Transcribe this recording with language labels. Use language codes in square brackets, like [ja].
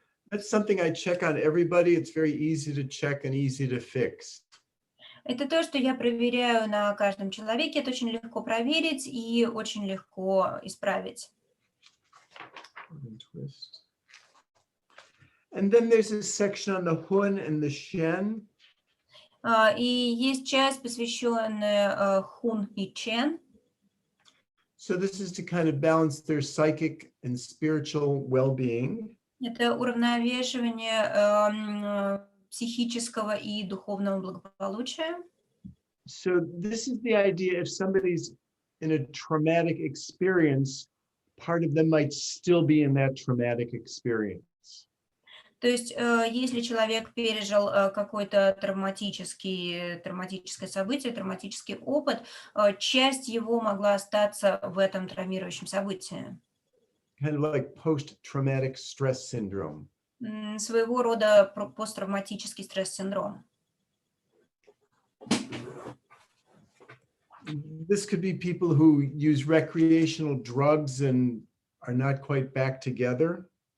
[en] That's something I check on everybody. It's very easy to check and easy to fix. [ru] Это то, что я проверяю на каждом человеке. Это очень легко проверить и очень легко исправить. [en] Twist. And then there's a section on the Hun and the Shen. [ru] И есть часть, посвященная Хун и Чен. [en] So this is to kind of balance their psychic and spiritual well-being. [ru] Это уравновешивание психического и духовного благополучия. [en] So this is the idea if somebody's in a traumatic experience, part of them might still be in that traumatic experience. [ru] То есть, если человек пережил какое-то травматическое событие, травматический опыт, часть его могла остаться в этом травмирующем событии. [en] Kind of like post-traumatic stress syndrome. [ru] Своего рода посттравматический стресс-синдром. [en] This could be people who use recreational drugs and are not quite back together.